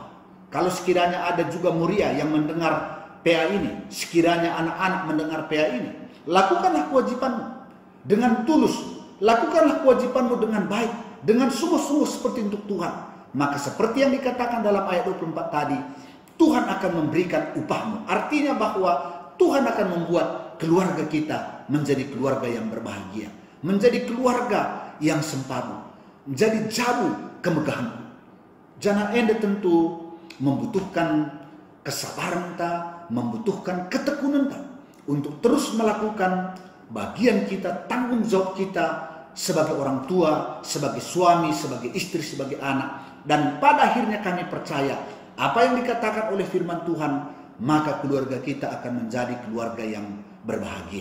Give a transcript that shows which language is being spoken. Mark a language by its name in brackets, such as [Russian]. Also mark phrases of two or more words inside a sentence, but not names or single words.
[Indonesian] Kalau sekiranya ada juga muria yang mendengar PA ini, sekiranya anak-anak mendengar PA ini, lakukanlah kewajibanmu dengan tulus, lakukanlah kewajibanmu dengan baik, dengan sungguh-sungguh seperti untuk Tuhan. Maka seperti yang dikatakan dalam ayat 24 tadi, Tuhan akan memberikan upahmu. Artinya bahwa Tuhan akan membuat keluarga kita menjadi keluarga yang berbahagia, menjadi keluarga yang sempurna, menjadi jabu kemegahanku. [Batak Karo] Jana ende [Indonesian] tentu membutuhkan kesabaran ta, membutuhkan ketekunan ta untuk terus melakukan bagian kita, tanggung jawab kita sebagai orang tua, sebagai suami, sebagai istri, sebagai anak. Dan pada akhirnya kami percaya apa yang dikatakan oleh firman Tuhan, maka keluarga kita akan menjadi keluarga yang berbahagia.